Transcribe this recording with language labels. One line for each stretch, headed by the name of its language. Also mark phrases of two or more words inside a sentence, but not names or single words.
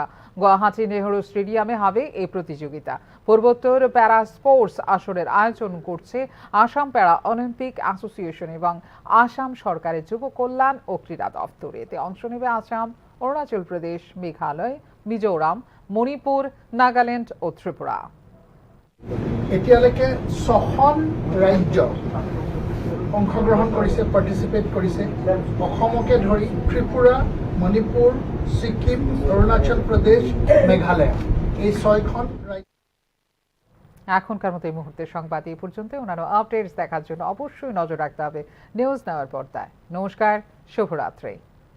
Bangla: গুয়াহাটি নেহরু স্টেডিয়ামে হবে এই প্রতিযোগিতা। পূর্বোত্তর প্যারা স্পোর্টস আসরের আয়োজন করছে আসাম প্যারা অলিম্পিক অ্যাসোসিয়েশন এবং আসাম সরকারের যুব কল্যাণ ও ক্রীড়া দপ্তর। এতে অংশ নেবে আসাম, অরুণাচল প্রদেশ, মেঘালয়, মিজোরাম, মণিপুর, নাগাল্যান্ড ও ত্রিপুরা।
Assamese: এতিয়ালৈকে ৬খন ৰাজ্য অংশগ্ৰহণ কৰিছে, পাৰ্টিচিপেট কৰিছে। অসমকে ধৰি ত্ৰিপুরা, মণিপুর, সিকিম, অরুণাচল প্রদেশ, মেঘালয়, এই ৬খন রাজ্য।
Bangla: এখনকার মতো এই মুহূর্তের সংবাদ এই পর্যন্ত। অন্যান্য আপডেটস দেখার জন্য অবশ্যই নজর রাখতে হবে নিউজ নাওয়ার পর্দায়। নমস্কার, শুভরাত্রি।